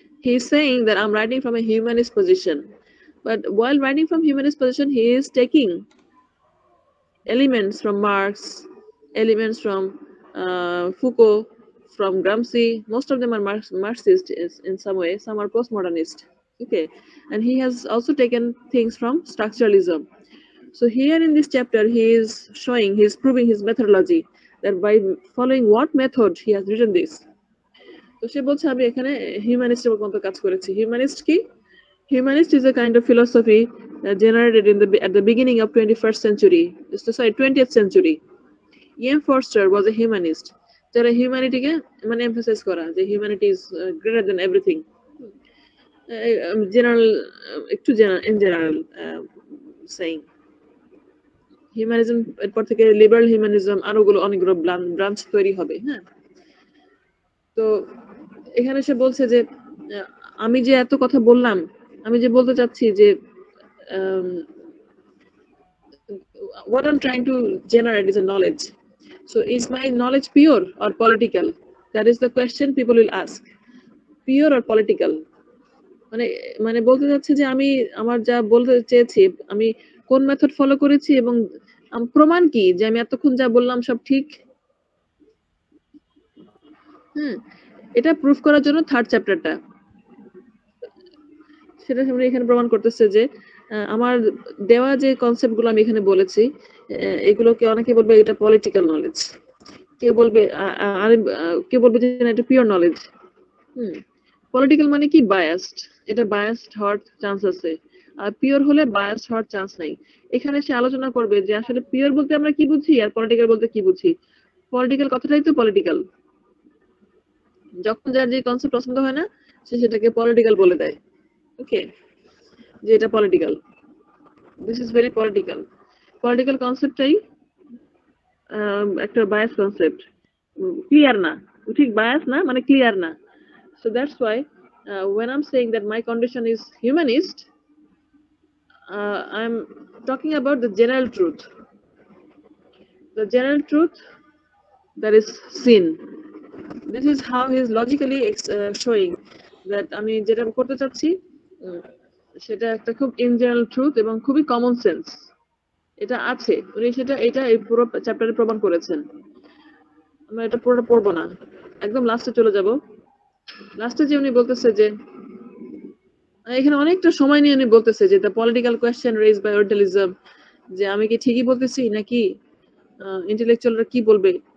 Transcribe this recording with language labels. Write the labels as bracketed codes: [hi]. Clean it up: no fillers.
[en] He is saying that I'm writing from a humanist position. But while writing from humanist position, he is taking elements from Marx, elements from Foucault, from Gramsci. Most of them are Marxist in some way, some are postmodernist. Okay, and he has also taken things from structuralism. So here in this chapter, he is showing, he is proving his methodology, that by following what method he has written this. So she [bn] বলছে আমি এখানে হিউম্যানিস্টের মতো কাজ করেছি। Humanist কি? [en] Humanist is a kind of philosophy generated at the beginning of 21st century. 20th century. E.M. Forster was a humanist. [bn] যারা হিউম্যানিটিকে মানে emphasise করা যে [en] Humanity is greater than everything. General একটু in general saying. [bn] হিউম্যানিজম এরপর থেকে liberal humanism আরোগুলো অনেকগুলো branch তৈরি হবে। হ্যাঁ, তো এখানে সে বলছে যে আমি যে এত কথা বললাম, আমি যে বলতে চাচ্ছি যে [en] what I'm trying to generate is a knowledge. So is my knowledge pure or political? That is the question people will ask. Pure or political? [bn] মানে মানে বলতে যাচ্ছে যে আমি আমার যা বলতে চেয়েছি আমি কোন মেথড ফলো করেছি এবং প্রমাণ কি যে আমি এতক্ষণ যা বললাম সব ঠিক। এটা প্রুফ করার জন্য থার্ড চ্যাপ্টারটা সেটা আমরা এখানে প্রমাণ করতেছে যে আমার দেওয়া যে কনসেপ্টগুলো আমি এখানে বলেছি এগুলোকে অনেকে বলবে এটা পলিটিক্যাল নলেজ, কেউ বলবে কেউ বলবে যে এটা পিওর নলেজ। পলিটিক্যাল মানে কি বায়াসড, এটা বায়াসড হওয়ার চান্স আছে, আর পিওর হলে বায়াসড হওয়ার চান্স নাই। এখানে সে আলোচনা করবে যে আসলে পিওর বলতে আমরা কি বুঝি আর পলিটিক্যাল বলতে কি বুঝি। পলিটিক্যাল কথাটাই তো পলিটিক্যাল, যখন যার যে কনসেপ্ট পছন্দ হয় না সে সেটাকে পলিটিক্যাল বলে দেয়। ওকে, যে এটা political, [en] This is very political. [bn] Political কনসেপ্টটাই একটা বায়াস কনসেপ্ট, ক্লিয়ার না, ঠিক বায়াস না মানে ক্লিয়ার না। [en] So that's why when I'm saying that my condition is humanist, I'm talking about the general truth. The general truth that is sin. This is how he is logically showing that [bn] আমি যেটা করতে চাচ্ছি সেটা একটা খুব [en] in general truth [bn] এবং খুবই common sense এটা আছে, উনি সেটা এটা এই পুরো চ্যাপ্টারে প্রমাণ করেছেন। আমরা এটা পুরোটা পড়বো না, একদম লাস্টে চলে যাব। লাস্টে যে উনি বলতেছে যে এখানে অনেকটা সময় নিয়ে উনি বলতেছে যে [en] the political question raised by orientalism, [bn] যে আমি কি ঠিকই বলতেছি নাকি ইন্টেলেকচুয়ালরা কি বলবে।